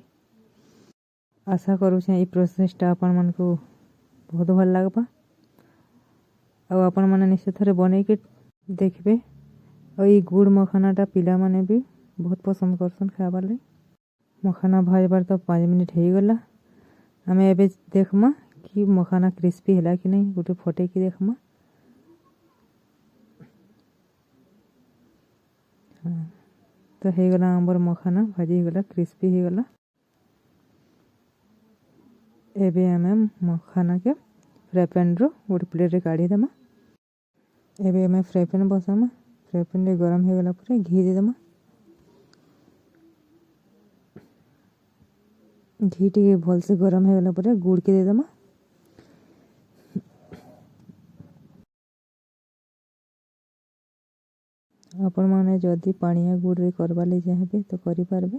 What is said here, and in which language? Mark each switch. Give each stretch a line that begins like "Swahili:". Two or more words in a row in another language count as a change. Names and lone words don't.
Sambalpuri: ଆଶା କରୁ ଛେ ଇ ପ୍ରୋସେସଟା ଅପନ ମନ କୋ ବହୁତ ଭଲ ଲାଗବା। ଔର ଅପନ ମାନେ ନିଶ୍ଚିତ ଥରେ ବନେ କେ ଦେଖବେ। ଔର ଇ ଗୁଡ଼ ମଖାନାଟା ପିଲା ମାନେ ଭି ବହୁତ ପସନ୍ଦ କରସନ ଖାବାର ଲେ। ମଖାନା ଭାଜବାର ତୋ 5 ମିନଟ ହୋ ଗଲା। ହମେ ଏବେ ଦେଖମା କି ମଖାନା କ୍ରିସ୍ପି ହେଲା କି ନହିଁ। ଗୋଟେ ଫଟେ କି ଦେଖମା। ହାଁ ତୋ ହୋ ଗଲା ଆମ୍ବର ମଖାନା ଭାଜି ଗଲା କ୍ରିସ୍ପି ହୋ ଗଲା। ଏବେ ହମେ ମଖାନା କେ
English: fry pan
Sambalpuri: ରୋ ଗୋଟେ ପ୍ଲେଟ ରେ କାଢ଼ି ଦେମା। ଏବେ ହମେ
English: fry pan
Sambalpuri: ବସାମା।
English: fry pan
Sambalpuri: ରେ ଗରମ ହୋ ଗଲା ପର ଘି ଦେ ଦେମା। ଘି ଟି ଭଲ ସେ ଗରମ ହୋ ଗଲା ପର ଗୁଡ଼ କେ ଦେ ଦେମା। ଅପନ ମାନେ ଜଦି ପାନିଆ ଗୁଡ଼ ରେ କରବା ଲେ ଚାହବେ ତୋ କରି ପାରବେ।